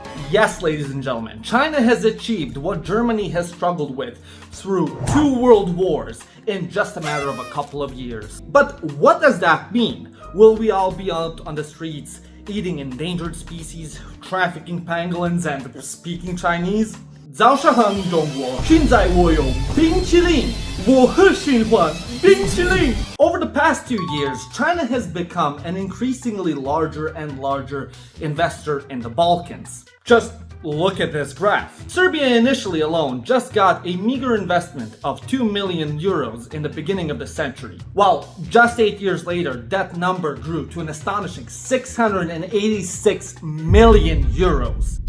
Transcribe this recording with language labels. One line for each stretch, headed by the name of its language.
English: Yes, ladies and gentlemen, China has achieved what Germany has struggled with through 2 world wars in just a matter of a couple of years. But what does that mean? Will we all be out on the streets eating endangered species, trafficking pangolins, and speaking Chinese?
Chinese: 早上好，中国，现在我有冰淇淋，我很喜欢冰淇淋。
English: Over the past 2 years, China has become an increasingly larger and larger investor in the Balkans. Just look at this graph. Serbia initially alone just got a meager investment of 2 million euros in the beginning of the century, while just 8 years later, that number grew to an astonishing 686 million euros.